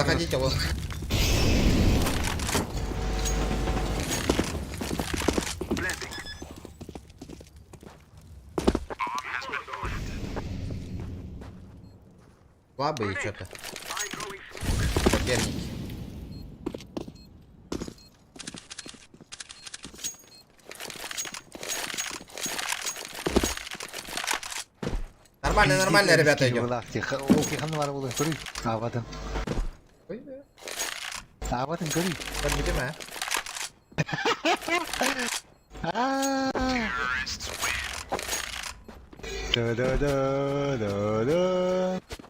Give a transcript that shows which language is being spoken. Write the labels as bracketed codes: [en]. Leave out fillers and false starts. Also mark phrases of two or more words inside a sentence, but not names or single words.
[ru] Заходите, вот. Слабые что-то. Соперники. Нормально, ребята, идем. Ой, да. Подбитим, Да-да-да-да-да.